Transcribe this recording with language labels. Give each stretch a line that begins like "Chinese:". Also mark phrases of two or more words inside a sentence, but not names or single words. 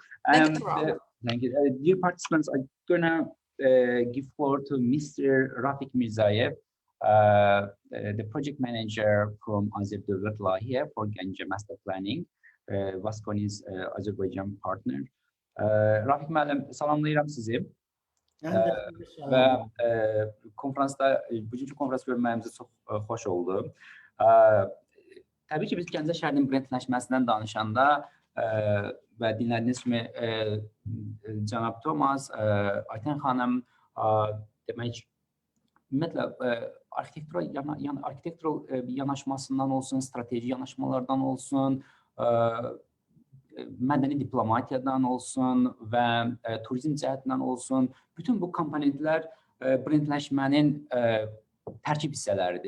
English: Thank you. Thank you. Dear participants, I'm gonna give floor to Mr. Rafik Mirzayev, the project manager from Azerbaycan here for Ganja Master Planning, Vasconi's Azerbaijan partner.
Azerbaijani: Rafik müəllim, salamlayıram sizi. Və konferansda, bugünkü konferans görməyimizə çox xoş oldu. Təbii ki, biz Gəncə şəhərinin brendləşməsindən danışanda və dinlədiyiniz kimi cənab Thomas, Ayten xanım, demək, ümumiyyətlə, arxitektural yanaşmasından olsun, strateji yanaşmalardan olsun, mədəni diplomatiyadan olsun və turizm cəhətindən olsun, bütün bu komponentlər brendləşmənin tərkib hissələridir.